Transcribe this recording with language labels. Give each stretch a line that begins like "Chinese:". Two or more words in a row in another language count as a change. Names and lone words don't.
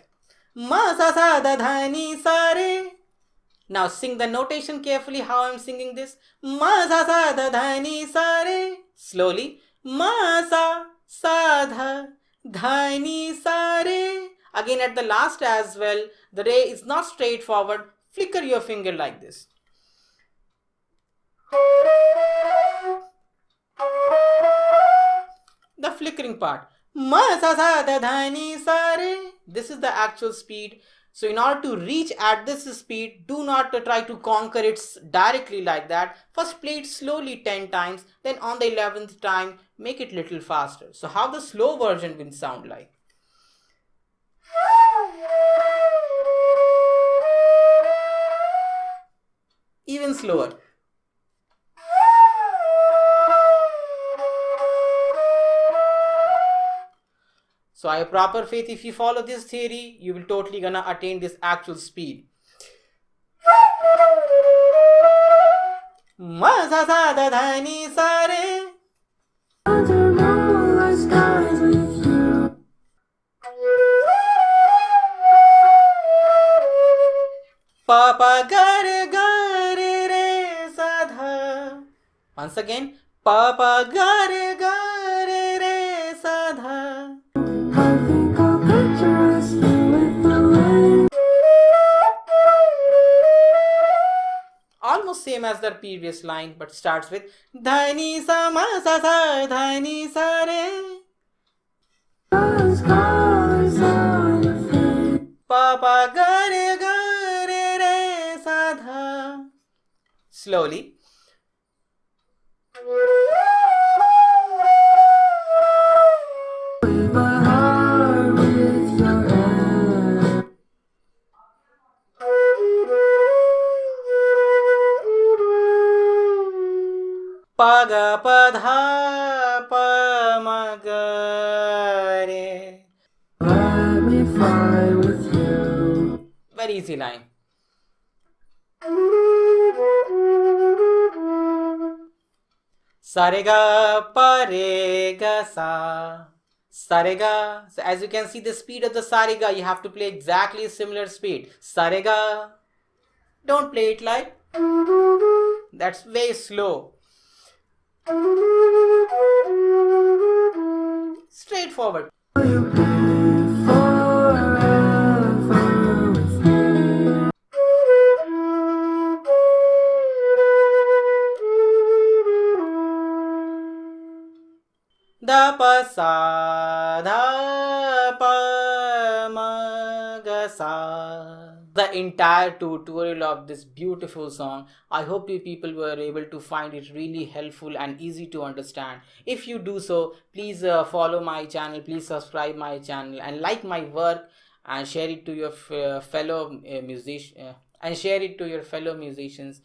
English: Ma sa sa da dha ni sa re. Now sing the notation carefully how I'm singing this. Ma sa sa da dha ni sa re. Slowly. Ma sa dha ni sa re. Again at the last as well, the re is not straightforward. Flicker your finger like this. The flickering part. Ma sa sa da dha ni sa re. This is the actual speed. So in order to reach at this speed, do not try to conquer it directly like that. First play it slowly 10 times. Then on the 11th time, make it little faster. So how the slow version will sound like. Even slower. So I have proper faith if you follow this theory, you will totally gonna attain this actual speed. Ma sa sa da dha ni sa re. Under moonlit skies with you. pa pa ga re re sa dha. Once again, pa pa ga re re sa dha. I think I'll picture us with the rain. Almost same as the previous line, but starts with dha ni sa ma sa sa dha ni sa re. Those colors on your face. Pa pa ga re sa dha. Slowly. With my heart, with your hand. Pa ga pa dha pa ma ga re. Let me fly with you. Very easy line. Sa re ga pa re ga sa. Sa re ga. So as you can see the speed of the sa re ga, you have to play exactly similar speed. Sa re ga. Don't play it like. That's way slow. Straightforward. Will you be forever with me? Da pa sa dha pa ma ga sa. The entire tutorial of this beautiful song, I hope you people were able to find it really helpful and easy to understand. If you do so, please follow my channel, please subscribe my channel and like my work and share it to your fellow musicians.